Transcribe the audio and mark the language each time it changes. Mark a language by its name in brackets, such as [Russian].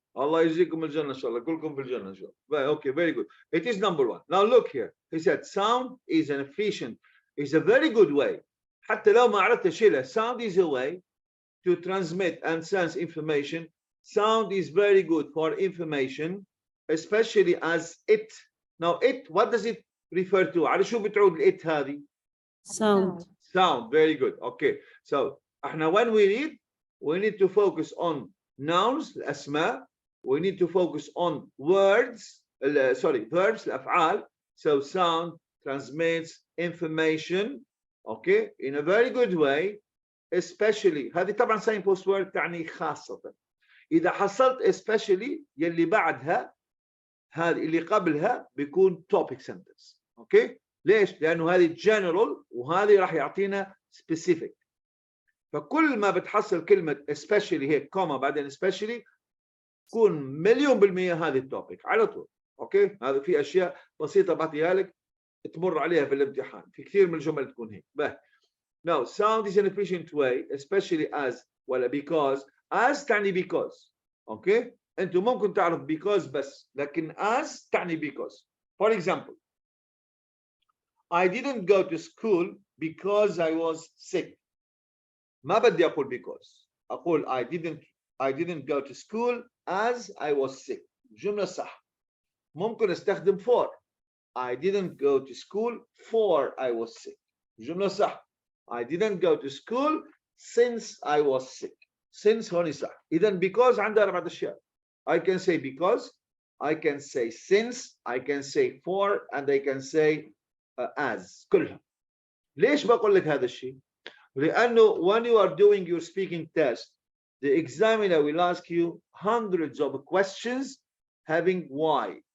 [Arabic] Allah يجزيكم الجنة إن شاء الله. كلكم في الجنة إن شاء الله. [English] Okay, very good. It is number 1. Now look here. He said sound is an efficient, is a very good way. [Arabic] حتى لو ما عرفت شيله. [English] Sound is a way to transmit and sense information. Sound is very good for information, especially as it. Now it, what does it refer to? [Arabic] على شو بتعود it هذه? [English] Sound. Sound, very good. Okay, so [Arabic] احنا [English] when we read, we need to focus on nouns, الأسماء. We need to focus on words, verbs, الأفعال. So sound transmits information, okay, in a very good way, especially [Arabic] هذه طبعا signpost word تعني خاصة. إذا حصلت especially يلي بعدها هذه اللي قبلها بيكون topic sentence. اوكي ليش؟ لانه هذه general وهذه راح يعطينا specific. فكل ما بتحصل كلمه especially هيك كوما بعدين especially تكون 1,000,000% هذه التوبيك على طول. اوكي هذا في اشياء بسيطه بعطيها لك تمر عليها في الامتحان. في كثير من الجمل تكون هيك. [English] Now sound is an efficient way especially as ولا because. [Arabic] as تعني because. اوكي انتم ممكن تعرف because بس لكن as تعني because. [English] For example, I didn't go to school because I was sick. [Arabic] ما بدي أقول [English] because. [Arabic] أقول [English] I didn't go to school as I was sick. [Arabic] جملة صح. ممكن استخدم for. [English] I didn't go to school for I was sick. [Arabic] جملة صح. [English] I didn't go to school since I was sick. [Arabic] Since هون صح. إذن because عندها 4 أشياء. [English] I can say because, I can say since, I can say for, and I can say as. [Arabic] كلها. ليش بقول لك هذا الشيء؟ لأنه [English] when you are doing your speaking test, the examiner will ask you hundreds of questions having why.